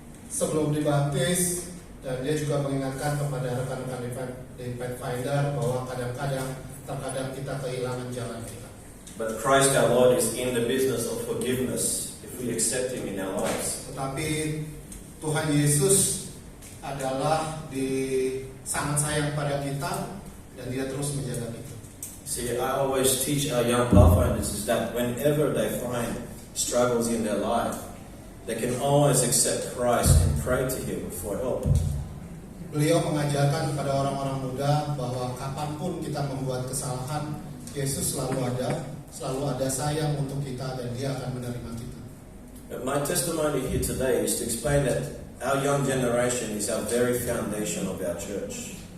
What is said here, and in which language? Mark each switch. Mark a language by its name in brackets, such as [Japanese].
[Indonesian] Sebelum dibaptis, dan dia juga mengingatkan kepada rekan-rekan di Pathfinder bahwa terkadang kita kehilangan jalan kita. [English] But Christ our Lord is in the business of forgiveness if we accept Him in our lives. [Indonesian] Tetapi Tuhan Yesus adalah sangat sayang pada kita dan dia terus menjaga kita. [English] See, I always teach our young pathfinders is that whenever they find struggles in their life, they can always accept Christ and pray to Him for help. [Indonesian] Beliau mengajarkan kepada orang-orang muda bahwa kapanpun kita membuat kesalahan, Yesus selalu ada sayang untuk kita dan dia akan menerima kita. [English] My testimony here today is to explain that our young generation is our very foundation of our church.